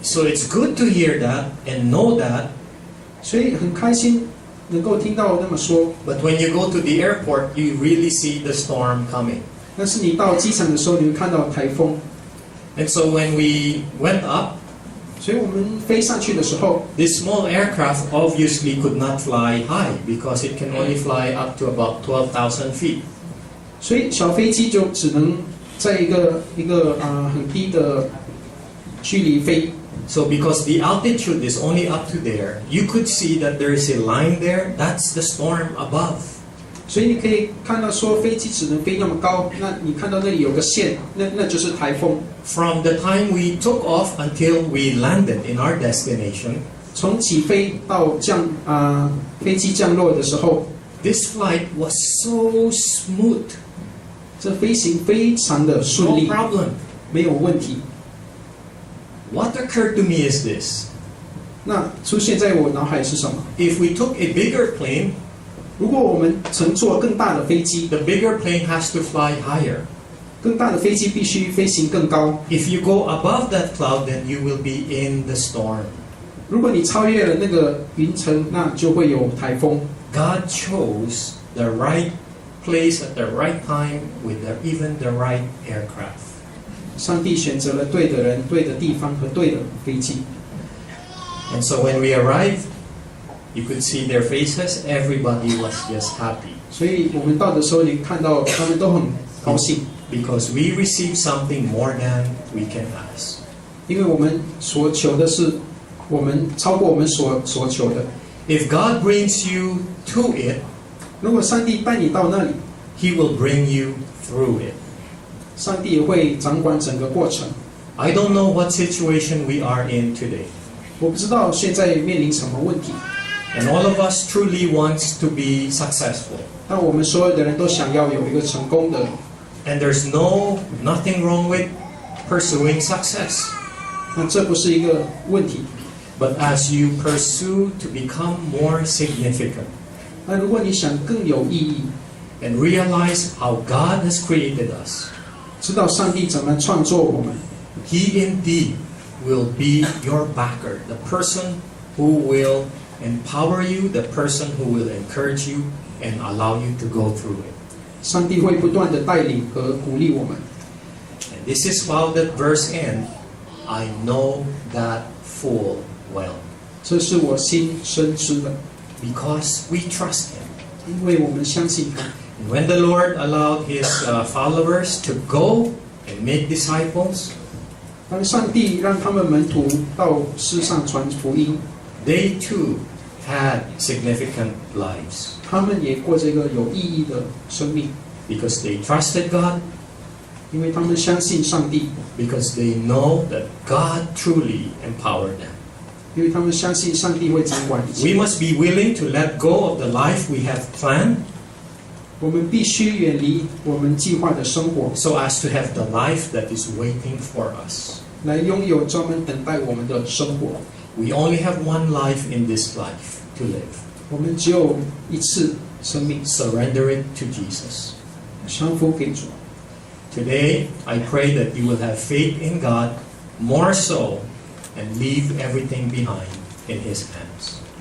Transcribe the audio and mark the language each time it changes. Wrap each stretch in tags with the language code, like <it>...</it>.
<en>So it's good to hear that and know that.</en> <zh>所以很开心能够听到那么说。</zh> <en>But when you go to the airport, you really see the storm coming.</en> <zh>但是你到机场的时候，你会看到台风。</zh> <en>And so when we went up,</en> <zh>所以我们飞上去的时候，</zh> <en>this small aircraft obviously could not fly high because it can only fly up to about 12,000 feet.</en> <zh>所以小飞机就只能在一个很低的距离飞。</zh> <en>So because the altitude is only up to there, you could see that there is a line there. That's the storm above.</en> <zh>所以你可以看到说飞机只能飞那么高，那你看到那里有个线，那就是台风。</zh> <en>From the time we took off until we landed in our destination,</en> <zh>从起飞到飞机降落的时候，</zh> <en>this flight was so smooth.</en> <zh>这飞行非常的顺</zh> <en>No</en> <zh>利，</zh> <en>problem.</en> <zh>没有问题。</zh> <en>What occurred to me is this.</en> <zh>那出现在我脑海是什么？</zh> <en>If we took a bigger plane,</en> <zh>如果我们乘坐更大的飞机，</zh> <en>the bigger plane has to fly higher.</en> <zh>更大的飞机必须飞行更高。</zh> <en>If you go above that cloud, then you will be in the storm.</en> <zh>如果你超越了那个云层，那就会有台风。</zh> <en>God chose the right place at the right time with even the right aircraft.</en> <zh>上帝选择了对的人、对的地方和对的飞机。</zh> <en>And so when we arrived, you could see their faces. Everybody was just happy</en> <zh>所以我们到的时候，你看到他们都很高兴，</zh> <en>because we received something more than we can ask.</en> <zh>因为我们所求的是我们超过我们所求的。</zh> <en>If God brings you to it,</en> <zh>如果上帝带你到那里，</zh> <en>He will bring you through it.</en> <zh>上帝也会掌管整个过程。</zh> <en>I don't know what situation we are in today.</en> <zh>我不知道现在面临什么问题，</zh> <en>And all of us truly wants to be successful.</en> <zh>但我们所有的人都想要有一个成功的，</zh> <en>And there's nothing wrong with pursuing success.</en> <zh>那这不是一个问题。</zh> <en>But as you pursue to become more significant</en> <zh>那如果你想更有意义，</zh> <en>and realize how God has created us,</en> <zh>知道上帝怎么创作我们，</zh> <en>He indeed will be your backer, the person who will empower you, the person who will encourage you and allow you to go through it.</en> <zh>上帝会不断的带领和鼓励我们。</zh> <en>And this is how that verse ends. I know that full well.</en> <zh>这是我心深知的，</zh> <en>Because we trust Him.</en> <zh>因为我们相信他。</zh> <en>And when the Lord allowed His followers to go and make disciples,</en> <zh>当上帝让他们门徒到世上传福音，</zh> <en>they too had significant lives.</en> <zh>他们也过这个有意义的生命，</zh> <en>Because they trusted God,</en> <zh>因为他们相信上帝，</zh> <en>because they know that God truly empowered them.</en> <zh>因为他们相信上帝会掌管一</zh> <en>We</en> <zh>切。</zh> <en>must be willing to let go of the life we have planned</en> <zh>我们必须远离我们计划的生活，</zh> <en>so as to have the life that is waiting for us.</en> <zh>来拥有专门等待我们的生活。</zh> <en>We only have one life in this life to live.</en> <zh>我们只有一次生命，</zh> <en>Surrender it to Jesus.</en> <zh>降服给主。</zh> <en>Today, I pray that you will have faith in God more so and leave everything behind in His hands.</en>